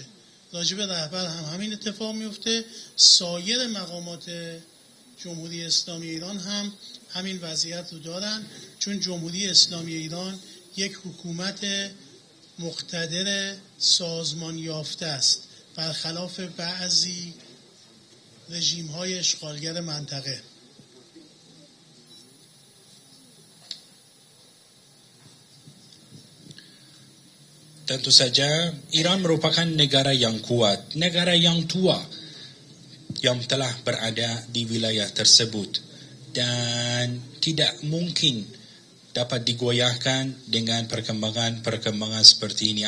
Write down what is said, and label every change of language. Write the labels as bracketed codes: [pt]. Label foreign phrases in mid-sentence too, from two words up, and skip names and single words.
[fa] راجب رهبر هم همین اتفاق میفته. سایر مقامات جمهوری اسلامی ایران هم همین وضعیت رو دارن، چون جمهوری اسلامی ایران یک حکومت مقتدر سازمان یافته است، برخلاف بعضی رژیم‌های اشغالگر منطقه. [id] Tentu saja Iran merupakan negara yang kuat, negara yang tua, yang telah berada di wilayah tersebut, dan tidak mungkin dapat digoyahkan dengan perkembangan seperti ini.